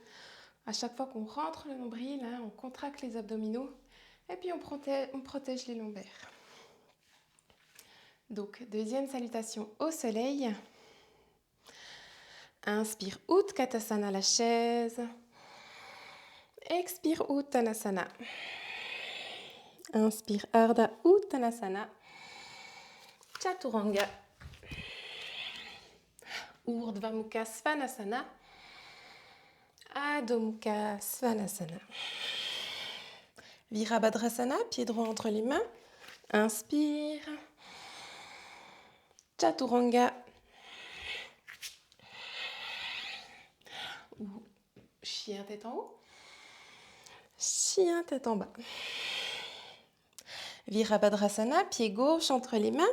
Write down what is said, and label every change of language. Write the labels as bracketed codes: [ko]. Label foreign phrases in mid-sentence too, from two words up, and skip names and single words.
[fr] À chaque fois qu'on rentre le nombril, on contracte les abdominaux et puis on protège les lombaires. Donc, deuxième salutation au soleil. Inspire, Utkatasana, la chaise. Expire, Uttanasana. Inspire, Ardha Uttanasana. Chaturanga. Urdhva Mukha Svanasana. Adho Mukha Svanasana. Virabhadrasana, pied droit entre les mains. Inspire. Chaturanga. Ou chien tête en haut. Chien tête en bas. Virabhadrasana, pied gauche entre les mains.